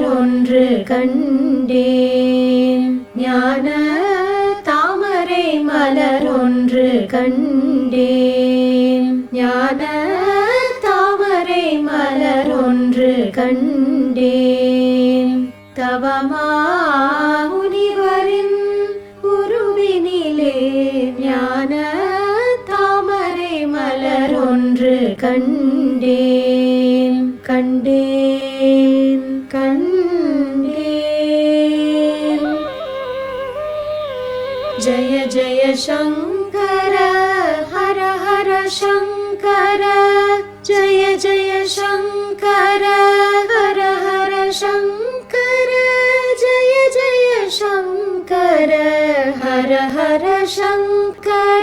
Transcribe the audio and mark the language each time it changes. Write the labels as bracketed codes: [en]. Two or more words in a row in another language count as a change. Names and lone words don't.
[ta] ஒன்று கண்டேன் ஞான தாமரை மலர் ஒன்று கண்டேன் ஞான தாமரை மலர் ஒன்று கண்டேன் தவமா முனிவரின் உருவினிலே ஞான தாமரை மலர் ஒன்று கண்டேன் கண்டேன் [sa] கண்டேன் जय जय शंकर हर हर शंकर जय जय शंकर हर हर शंकर जय जय शंकर हर हर शंकर